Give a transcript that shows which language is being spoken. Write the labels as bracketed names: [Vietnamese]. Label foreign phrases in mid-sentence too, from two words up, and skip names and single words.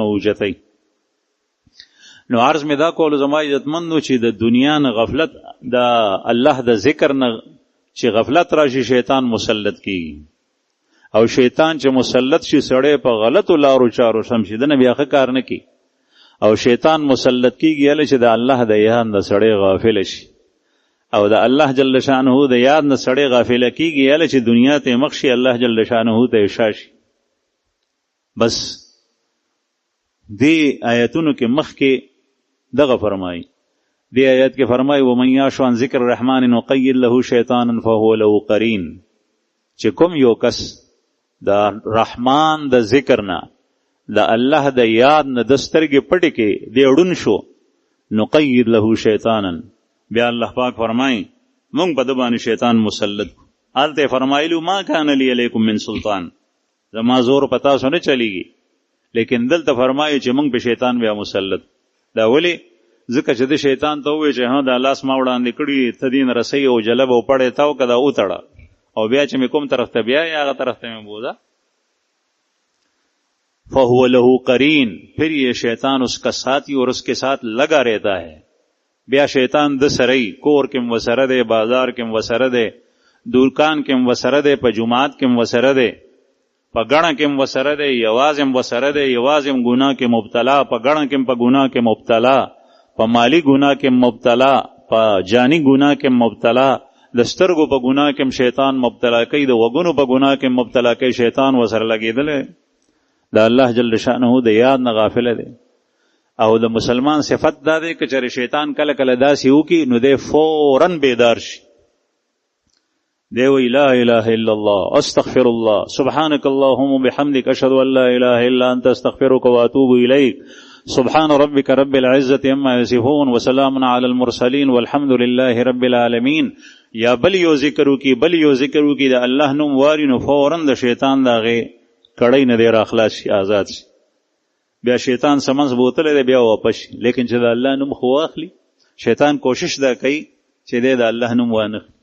[Pashto] اوچتوي نو عرض می دا کول زما عزتمندو چې د دنیا نه غفلت د الله د ذکر نه چې غفلت راشي شیطان مسلط کیږي، او شیطان چې مسلط شي سړی په غلطو لارو چارو سم شي دنه بیا ښه کار نه کوي، او شیطان مسلط کیږي هله چې د الله د یاد نه سړی غافل شي، او د الله جل شانه د یاد نه سړی غافل کیږي هله چې دنیا ته مخ شي الله جل شانه ته شاشي. بس دی آیتونو کې مخ کې دغه فرمایي، دی آیت کې فرمایي [Arabic] ومن یعش عن ذکر الرحمن نقید له شیطانا فهو له قرین، [Pashto] چې کوم یو کس د رحمان د ذکر نه د الله د یاد نه د سترګې پټې کې دی اړون شو، [Arabic] نقید له شیطانا، [Pashto] بیا الله پاک فرمایي مونږ په د باندې شیطان مسلط کو. هلته فرمایلو [Arabic] ما کان لی علیکم من سلطان، [Pashto] زما زور پتا سو نه چلیږي، لیکن دلته فرمایي چې مونږ په شیطان بیا مسلط. دا ولی ځکه چې د شیطان ته ووایي چې ها دا لاس ما وړاندې کړي ته دین رسۍ او جلب او پړې تاو که دا وتړه، او بیا چې مې کوم طرف ته بیا یا هغه طرف ته مې بوزا. [Arabic] فهو له قرین، [Urdu] پھر یہ شیطان اس کا ساتھی اور اس کے ساتھ لگا رہتا ہے. [Pashto] بیا شیطان د سرئی کور کم وسره دے، بازار کم وسره دے، دکان کم وسره دے، په جماعت کم وسره دے، په ګڼه کم وسره دے، یوازم وسره دے، یوازم گناہ کې مبتلا، په ګڼه کم په گناہ کې مبتلا، په مالی گناہ کې مبتلا، په جانی گناہ کې مبتلا، د سترګو په گناہ کې شیطان مبتلا کوي، د وګونو په گناہ کې مبتلا کوي، شیطان وسره لګېدل د الله جل شانه د یاد نه غافل دی. او د مسلمان صفت دا دی که چېرې شیطان کله کله داسې وکړي نو دی فوراً بیدار شي، دی وایي [Arabic] لا اله الا الله استغفر الله سبحانك اللهم وبحمدك اشهد ان لا اله الا انت استغفرك واتوب اليك سبحان ربك رب العزة عما يصفون وسلام على المرسلين والحمد لله رب العالمين. [Pashto] یا بل یو ذکر وکړي د الله نوم واري نو فوراً د شیطان د هغې کړۍ نه دی راخلاص شي، آزاد شي. بیا شیطان سمنځ بوتلی دی بیا واپس شي، لیکن چې د الله نوم خو واخلي شیطان کوشش دا کوي چې دی د الله نوم وانه.